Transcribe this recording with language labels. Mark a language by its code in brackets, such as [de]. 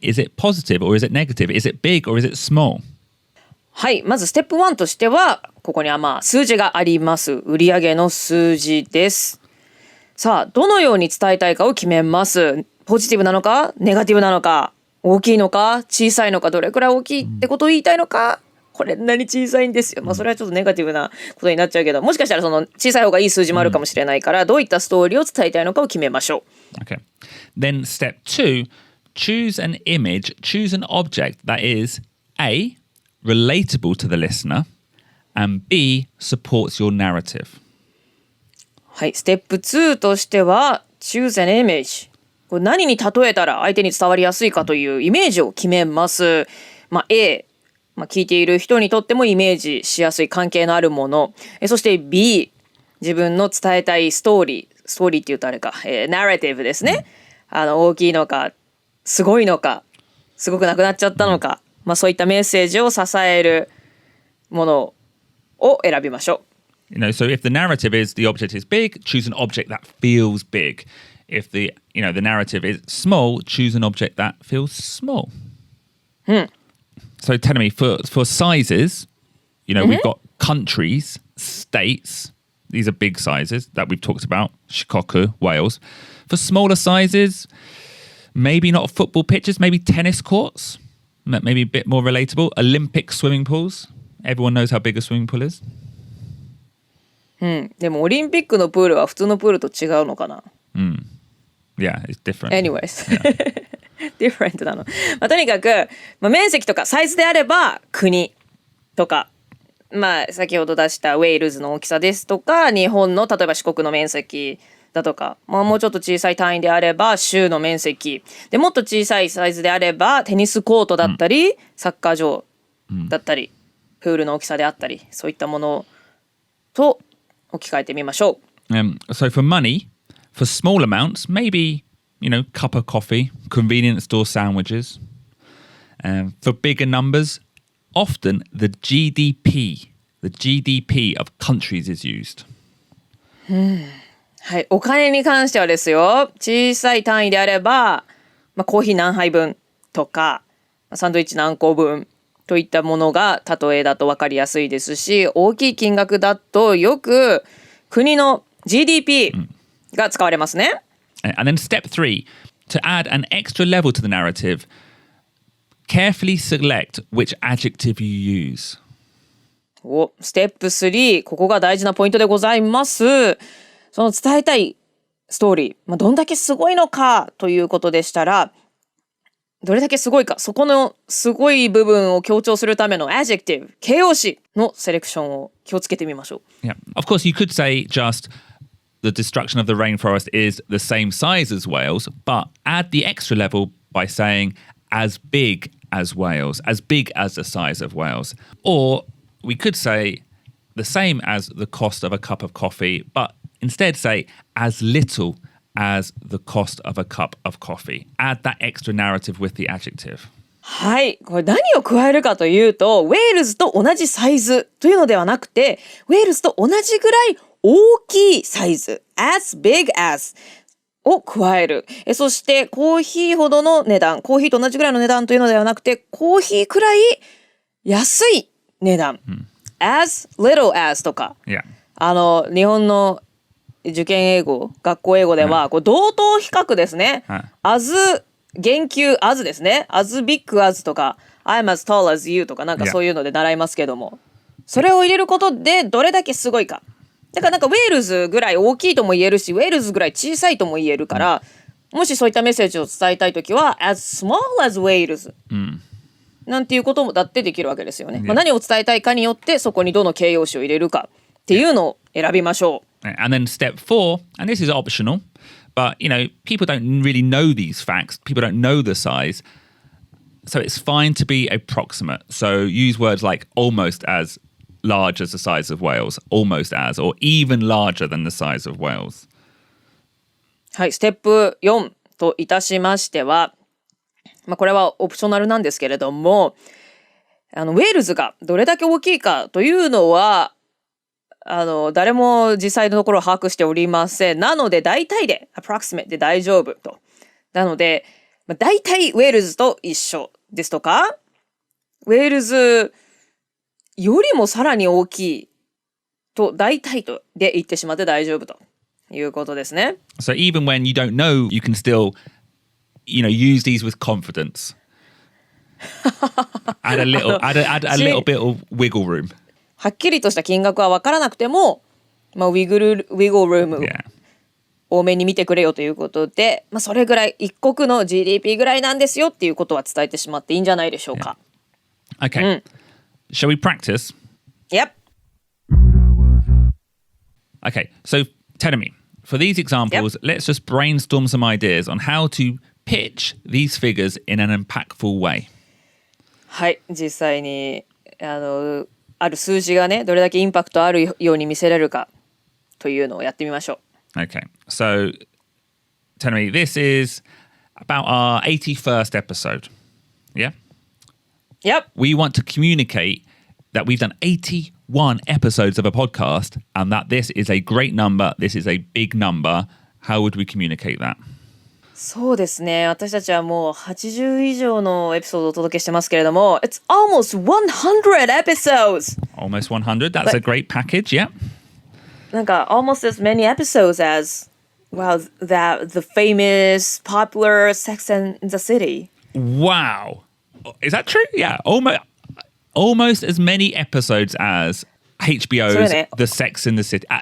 [en] Is it positive or is it negative? Is it big or is it small? [ja] はい、まずステップ1としては、ここには数字があります。売上の数字です。さあ、どのように伝えたいかを決めます。ポジティブなのか、ネガティブなのか、大きいのか、小さいのか、どれくらい大きいってことを言いたいのか、これなに小さいんですよ。それはちょっとネガティブなことになっちゃうけど、もしかしたらその小さい方がいい数字もあるかもしれないから、どういったストーリーを伝えたいのかを決めましょ [en] う。Okay. Then step 2, choose an image, choose an object that is A, relatable to the listener, and B, supports your narrative. [ja] はい、ステップ2としては [en] choose an image。 [ja] これ何に例えたら相手に伝わりやすいかというイメージを決めます。 A、聞いている人にとってもイメージしやすい関係のあるもの。そして B、自分の伝えたいストーリーって言うとあれか、ナラティブですね。大きいのか、すごいのか、すごくなくなっちゃったのか、そういったメッセージを支えるものを選びましょう。 [en] You know, so if the narrative is the object is big, choose an object that feels big. If the narrative is small, choose an object that feels small. So tell me, for sizes, we've got countries, states. These are big sizes that we've talked about. Shikoku, Wales. For smaller sizes, maybe not football pitches, maybe tennis courts. Maybe a bit more relatable. Olympic swimming pools. Everyone knows how big a swimming pool is. [ja] でもオリンピックのプールは普通のプールと違うのかな。 [en] Yeah, it's different. Anyways. [ja] different なの。とにかく、面積とかサイズであれば国とか、先ほど出したウェールズの大きさですとか、日本の例えば四国の面積だとか、もうちょっと小さい単位であれば州の面積で、もっと小さいサイズであればテニスコートだったり、サッカー場だったり、プールの大きさであったり、そういったものと置き換えてみましょう。 [en] So for money, for small amounts, maybe, cup of coffee, convenience store sandwiches. For bigger numbers, often the GDP of countries is used. [ja] はい、お金に関してはですよ、小さい単位であれば、コーヒー何杯分とか、サンドイッチ何個分といったものが例えだと分かりやすいですし、大きい金額だとよく国の GDP が使われますね。 [en] And then step 3, to add an extra level to the narrative, Carefully select which adjective you use. [ja] ステップ3、ここが大事なポイントでございます。その伝えたいストーリー、どんだけすごいのかということでしたら、どれだけすごいか、そこのすごい部分を強調するための adjective、形容詞のセレクションを気をつけてみましょう。 [en] Yeah. Of course, you could say just the destruction of the rainforest is the same size as Wales, but add the extra level by saying as big as Wales, as big as the size of Wales. Or we could say the same as the cost of a cup of coffee, but instead say as little as the cost of a cup of coffee. Add that extra narrative with the adjective. [ja] はい。これ何を加えるかというと、ウェールズと同じサイズというのではなくて、ウェールズと同じぐらい大きいサイズ、 [en] as big as [ja] を加える。そしてコーヒーほどの値段、コーヒーと同じぐらいの値段というのではなくて、コーヒーくらい安い値段。 [en] as little as [ja] とか。 [en] Yeah. [ja] 日本の受験英語、学校英語では、こう同等比較ですね。 as 言及 as ですね。as big as とか、 [en] I'm as tall as you [ja] とかなんかそういうので習いますけども、それを入れることでどれだけすごいか。だからなんかウェールズぐらい大きいとも言えるし、ウェールズぐらい小さいとも言えるから、もしそういったメッセージを伝えたいときは [en] as small as Wales、 [ja] なんていうこともだってできるわけですよね。何を伝えたいかによってそこにどの形容詞を入れるかっていうのを選びましょう。 [en] And then step 4, and this is optional, but people don't really know these facts. People don't know the size. So it's fine to be approximate. So use words like almost as large as the size of Wales, almost as, or even larger than the size of Wales. [ja] はい、ステップ4といたしましては、これはオプショナルなんですけれども、ウェールズがどれだけ大きいかというのは、誰も実際のところを把握しておりません。なので、大体で、approximate で大丈夫と。なので、大体ウェールズと一緒ですとか、ウェールズよりもさらに大きいと、大体とで言ってしまって大丈夫ということですね。 [en] So even when you don't know, you can still, use these with confidence. add a little bit of wiggle room. [ja] はっきりとした金額は分からなくても、ウィグルルーム多めに見てくれよということで、それぐらい一国の GDP ぐらいなんですよっていうことは伝えてしまっていいんじゃないでしょうか。 [en] Okay. Shall we practice? Yep. Okay, so tell me, for these examples, let's just brainstorm some ideas on how to pitch these figures in an impactful way. [ja] はい、実際にある数字がね、どれだけインパクトあるように見せれるかというのをやってみましょう。 [en] Okay, so tell me, this is about our 81st episode. Yeah? Yep. We want to communicate that we've done 81 episodes of a podcast and that this is a great number, this is a big number. How would we communicate that? [ja] そうですね。私たちはもう80以上のエピソードをお届けしてますけれども、 [en] It's almost 100 episodes! Almost 100, that's a great package, yeah. なんか almost as many episodes as, well, the famous, popular Sex and the City. Wow. Is that true? Yeah, almost as many episodes as HBO's The Sex and the City.